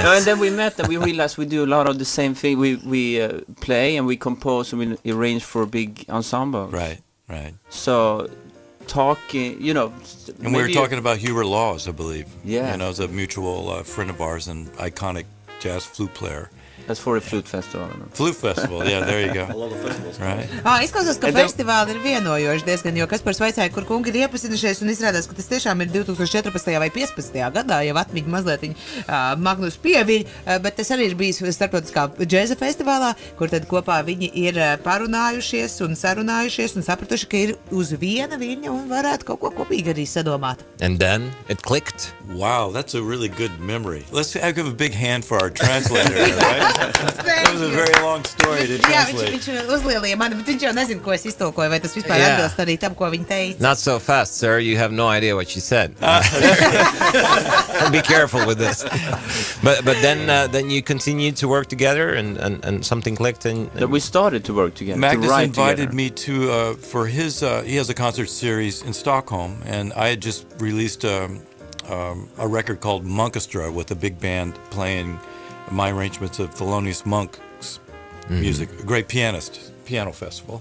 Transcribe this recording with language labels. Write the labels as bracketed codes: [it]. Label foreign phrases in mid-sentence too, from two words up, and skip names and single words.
[en] No, and then we met and we realized we do a lot of the same thing. We play and we compose and we arrange for a big ensemble. right. So talking, you know. And we were talking about Hubert Laws, I believe. Yeah. You know, as a mutual friend of ours and iconic jazz flute player. That's for a flute festival. Flute festival, yeah, there you go. Right. [lv] Izklausās, ka festivāli ir vienojoši diezgan, jo kas par vaicāja, kur kungi ir iepazinušies, un izrādās, ka tas tiešām ir 2014. vai 15. gadā, jau atmiņa mazliet Magnus pieviļ, bet tas arī ir bijis starptautiskā džeza festivālā, kur tad kopā viņi ir parunājušies un sarunājušies un sapratuši, ka ir uz viena viļņa un varētu kaut ko kopīgi arī sadomāt. [en] And then it clicked. Wow, that's a really good memory. Let's give a big hand for our translator, right? That was a very long story to [lv] Jā, [en] translate. [lv] viņš uzlielīja mani, bet viņš jau nezina, ko es iztolkoju, vai tas vispār atbilst arī tam, ko viņi teica. [en] Not so fast, sir. You have no idea what she said. Be careful with this. But then you continued to work together and something clicked and We started to work together. Magnus to write invited together. me to for his he has a concert series in Stockholm, and I had just released a record called Monkestra with a big band playing my arrangements of Thelonious Monk's music, a great piano festival.